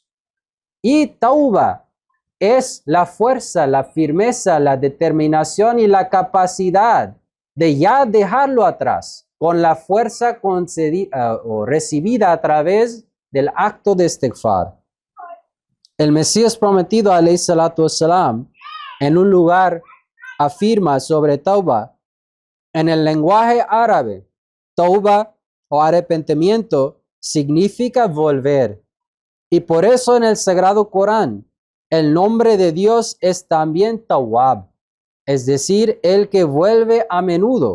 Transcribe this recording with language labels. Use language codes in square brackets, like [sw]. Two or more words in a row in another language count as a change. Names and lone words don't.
[es] Y tauba es la fuerza, la firmeza, la determinación y la capacidad de ya dejarlo atrás, con la fuerza concedida o recibida a través del acto de istighfar. El Mesías prometido [ar] عليه الصلاة والسلام [es] en un lugar afirma sobre tauba: en el lenguaje árabe, tauba o arrepentimiento significa volver. Y por eso en el Sagrado Corán, el nombre de Dios es también Tawwab, es decir, el que vuelve a menudo.